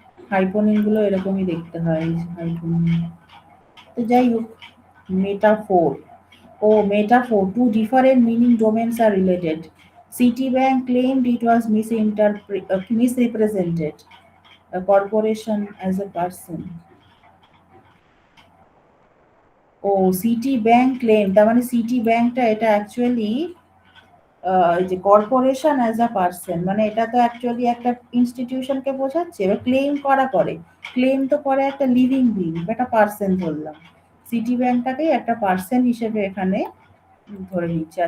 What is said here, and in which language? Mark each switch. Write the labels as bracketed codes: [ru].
[bn] হাইপোনিম গুলো এরকমই দেখতে হয়, হাইপোনিম। তো যাই হোক, metaphor. [en] ও metaphor, two different meaning domains are related. Citibank claimed it was misrepresented a corporation as a person. [bn] O city bank claim, তার মানে সিটি ব্যাংকটা এটা অ্যাকচুয়ালি যে কর্পোরেশন অ্যাজ আ পার্সন, মানে এটা তো অ্যাকচুয়ালি একটা ইনস্টিটিউশনকে বোঝাচ্ছে। এবার ক্লেম করা করে, ক্লেম তো করে একটা লিভিং বিং, একটা পার্সন ধরলাম, সিটি ব্যাংকটাকেই একটা পার্সন হিসেবে এখানে ধরে নিচ্ছে।